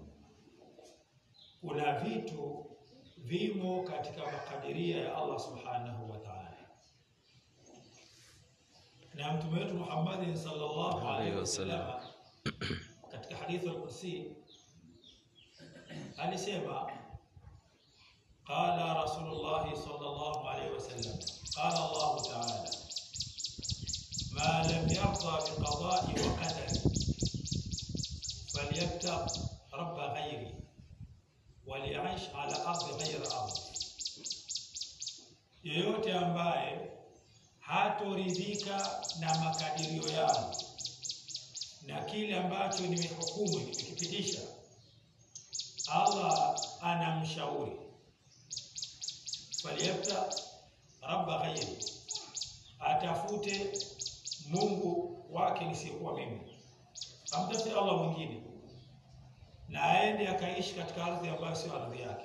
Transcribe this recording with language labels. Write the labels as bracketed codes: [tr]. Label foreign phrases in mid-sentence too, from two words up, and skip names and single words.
[sw] Kuna vitu vimo katika makadiria ya Allah [ar] سبحانه وتعالى. [sw] Na Mtume wetu Muhammad [ar] صلى الله عليه وسلم [sw] katika hadithi al-Qudsi alisema, [ar] قال رسول الله صلى الله عليه وسلم قال الله تعالى ما لم يرض بقضائي وقدري فليبتغ ربا غيري وليعش على أرض غير أرضي. [sw] Yeyote ambaye hatoridhika na makadirio yangu na kile ambacho nimehukumu, nimekipitisha, Allah anamshauri [ar] فليبتغ ربا غيري, [sw] atafute Mungu wake nisiyekuwa mimi, amtafute Allah mwingine, na aende akaishi katika ardhi ambayo sio ardhi yake.